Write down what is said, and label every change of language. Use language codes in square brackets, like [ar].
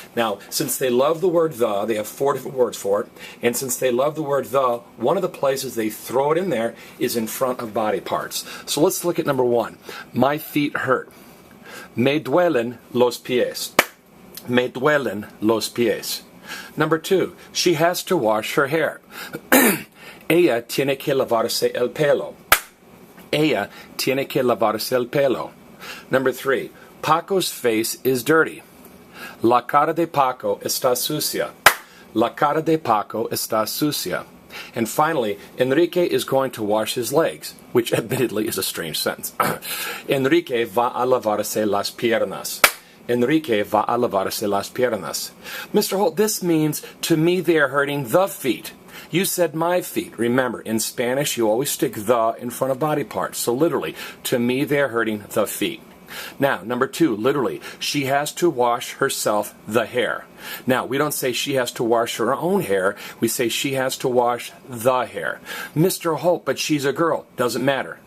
[en] Now, since they love the word the, they have four different words for it. And since they love the word the, one of the places they throw it in there is in front of body parts. So let's look at number one. My feet hurt. [es] Me duelen los pies. Me duelen los pies. [en] Number two, she has to wash her hair. [es] Ella tiene que lavarse el pelo. Ella tiene que lavarse el pelo. [en] Number three, Paco's face is dirty. [es] La cara de Paco está sucia. La cara de Paco está sucia. [en] And finally, Enrique is going to wash his legs, which admittedly is a strange sentence. [es] Enrique va a lavarse las piernas. Enrique va a lavarse las piernas. [en] Mr. Holt, this means, to me they are hurting the feet. You said my feet. Remember, in Spanish you always stick the in front of body parts. So literally, to me they are hurting the feet. Now, number two, literally, she has to wash herself the hair. Now, we don't say she has to wash her own hair. We say she has to wash the hair. Mr. Holt, but she's a girl. Doesn't matter.